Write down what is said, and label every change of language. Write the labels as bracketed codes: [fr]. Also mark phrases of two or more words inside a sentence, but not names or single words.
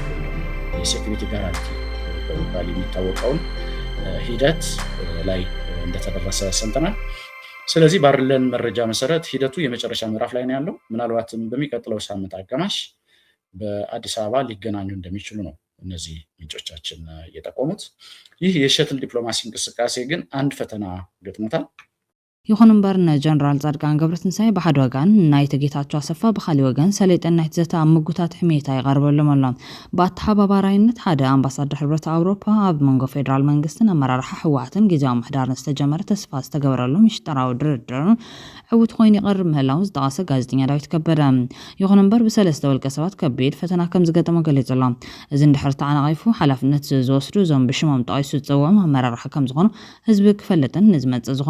[en] security guarantee [am] በመባል የሚታወቀውን ሂደት ላይ እንደተደረሰ ሰምተናል። ስለዚህ ባለን መረጃ መሰረት ሂደቱ የመጨረሻ ምዕራፍ ላይ ነው ያለው። ምናልባትም በሚቀጥለው ሳምንት አጋማሽ በአዲስ አበባ ሊገናኙ እንደሚችሉ ነው እነዚህ ምንጮቻችን የጠቆሙት። ይህ [en] shuttle diplomacy [am] እንቅስቃሴ ግን አንድ ፈተና ገጥሞታል። [ti] ይኹን እምበር ጀነራል ጻድቃን ገብረትንሳኤ ብሓደ ወገን ናይቲ ጌታቸው ኣሰፋ ብኻሊእ ወገን ሰለጤን ናይቲ ዘተ ኣብ ምጉታት ሕሜታ ይቐርበሎም ኣሎ። ብኣተሓባባራይነት ሓደ ኣምባሳደር ሕብረት ኣውሮፓ ኣብ መንጎ ፌደራል መንግስትን ኣመራርሓ ሕወሓትን ጊዜያዊ ምሕዳርን ዝተጀመረ ተስፋ ዝተገበረሉ ምሽጥራዊ ድርድር ዕውት ኮይኑ ይቐርብ ምህላው ዝጠቐሰ ጋዜጠኛ ዳዊት ከበደ ይኹን እምበር ብሰለስተ ውልቀ ሰባት ከቢድ ፈተና ከም ዝገጠመ ገሊጹ ኣሎ። እዚ እንድሕር ተዓናቒፉ ሓላፍነት ዝወስዱ እዞም ብሽሞም ጠቒሱ ዝፅውዖም ኣመራርሓ ከም ዝኾኑ ህዝቢ ክፈልጥን ንዝመፅእ ዝኾነ